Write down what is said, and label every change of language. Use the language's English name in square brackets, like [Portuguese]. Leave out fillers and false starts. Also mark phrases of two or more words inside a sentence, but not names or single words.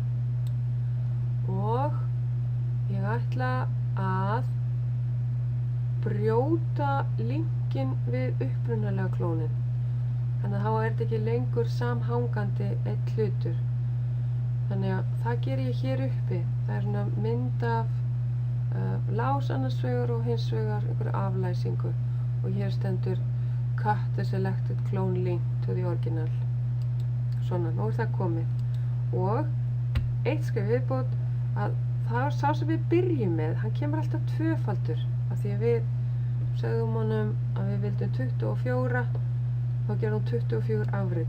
[Icelandic] Og ég ætla að brjóta linkinn við upprunalega klónin. Þannig að þá er þetta ekki lengur samhangandi einn hlutur. Þannig að það ger ég hér uppi. Það er svona mynd af lás annars vegar og hins vegar einhverju aflæsingu. Og hér stendur [English] Cut the selected clone link to the original. [Icelandic] Svona, nú er það komið. Og eitt skref viðbót að það er sá sem við byrjum með, hann kemur alltaf tvöfaldur. Af því að við sögðum honum að við vildum 24, þá gerum við 24 afrit.